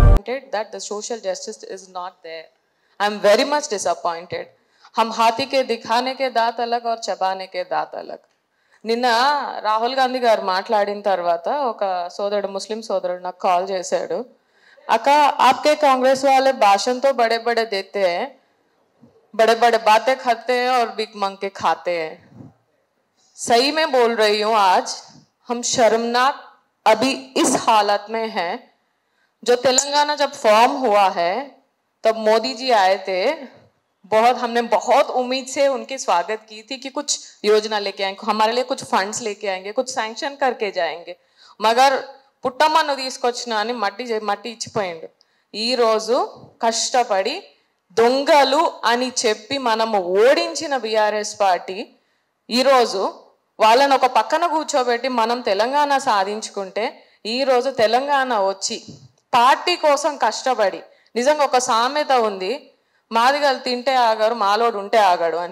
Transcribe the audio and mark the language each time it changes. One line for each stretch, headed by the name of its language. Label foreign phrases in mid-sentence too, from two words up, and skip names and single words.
English: disappointed that the social justice is not there. I'm very much disappointed.
Hindi: हम हाथी के दिखाने के दांत अलग और चबाने के दांत अलग.
Telugu: నిన్న రాహుల్ గాంధీ గారు మాట్లాడిన తర్వాత ఒక సోదరుడు ముస్లిం సోదరుడు నాకు కాల్ చేశాడు.
Hindi: అక్క आपके कांग्रेस वाले भाषण तो बड़े बड़े देते हैं, बड़े बड़े बातें खाते हैं और भीख मांग के खाते हैं. सही में बोल रही हूँ, आज हम शर्मनाक अभी इस हालत में हैं. जो तेलंगाना जब फॉर्म हुआ है तब मोदी जी आए थे, हमने बहुत उम्मीद से उनकी स्वागत की थी कि कुछ योजना लेके आएंगे, हमारे लिए कुछ फंड्स लेके आएंगे, कुछ सैंक्शन करके जाएंगे.
Telugu: मगर పుట్టమ్మను తీసుకొచ్చిన అని మట్టి ఇచ్చిపోయిండు. ఈరోజు కష్టపడి దొంగలు అని చెప్పి మనము ఓడించిన బీఆర్ఎస్ పార్టీ ఈరోజు వాళ్ళని ఒక పక్కన కూర్చోబెట్టి మనం తెలంగాణ సాధించుకుంటే ఈరోజు తెలంగాణ వచ్చి పార్టీ కోసం కష్టపడి, నిజంగా ఒక సామెత ఉంది, మాదిగలు తింటే ఆగారు మాలోడు ఉంటే ఆగాడు అని.